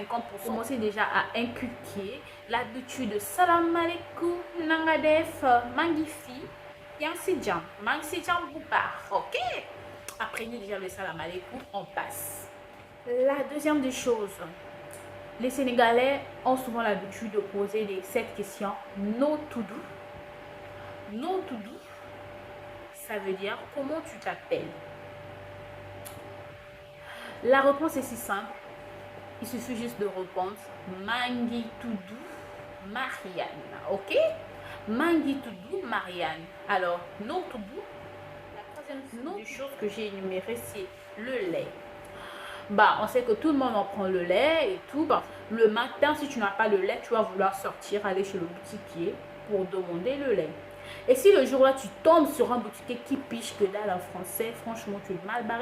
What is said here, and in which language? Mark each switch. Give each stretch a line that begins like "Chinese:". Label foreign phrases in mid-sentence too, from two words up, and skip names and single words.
French: Commencez déjà à inculquer l'habitude de
Arabic: salam alaikum,
Wolof: nangadef, mangifi, yansidjam, mansidjam boubar,
French: ok? Apprenez déjà le
Arabic: salam alaikum,
French: on passe. La deuxième des choses, les Sénégalais ont souvent l'habitude de poser cette question
Wolof: no to do. No to do,
French: ça veut dire comment tu t'appelles. La réponse est si simple, il suffit juste de répondre
Wolof: Mangi Toudou Marianne,
French: ok?
Wolof: Mangi Toudou Marianne. Alors, no to do,
French: la troisième chose que j'ai énumérée, c'est le lait. Bah, on sait que tout le monde en prend le lait et tout. Bah, le matin, si tu n'as pas le lait, tu vas vouloir sortir, aller chez le boutiquier pour demander le lait. Et si le jour-là, tu tombes sur un boutiquier qui piche que dalle en français, franchement, tu es mal barré.